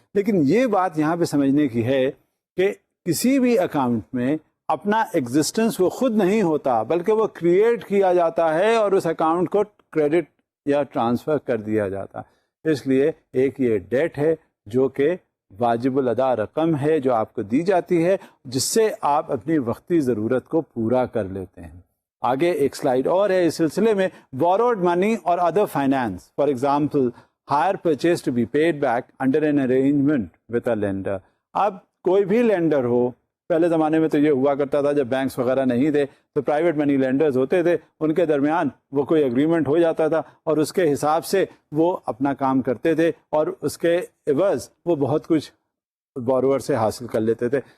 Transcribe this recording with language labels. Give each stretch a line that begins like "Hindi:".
Urdu: لیکن یہ بات یہاں پہ سمجھنے کی ہے کہ کسی بھی اکاؤنٹ میں اپنا ایگزسٹنس وہ خود نہیں ہوتا, بلکہ وہ کریٹ کیا جاتا ہے اور اس اکاؤنٹ کو کریڈٹ یا ٹرانسفر کر دیا جاتا. اس لیے ایک یہ ڈیٹ ہے جو کہ واجب الادا رقم ہے جو آپ کو دی جاتی ہے, جس سے آپ اپنی وقتی ضرورت کو پورا کر لیتے ہیں. آگے ایک سلائیڈ اور ہے اس سلسلے میں,
English: borrowed money or other finance, for example hire purchase to be paid back under an arrangement with a lender.
Urdu: اب کوئی بھی لینڈر ہو, پہلے زمانے میں تو یہ ہوا کرتا تھا جب بینکس وغیرہ نہیں تھے تو پرائیویٹ منی لینڈرز ہوتے تھے, ان کے درمیان وہ کوئی اگریمنٹ ہو جاتا تھا اور اس کے حساب سے وہ اپنا کام کرتے تھے اور اس کے عوض وہ بہت کچھ بورور سے حاصل کر لیتے تھے.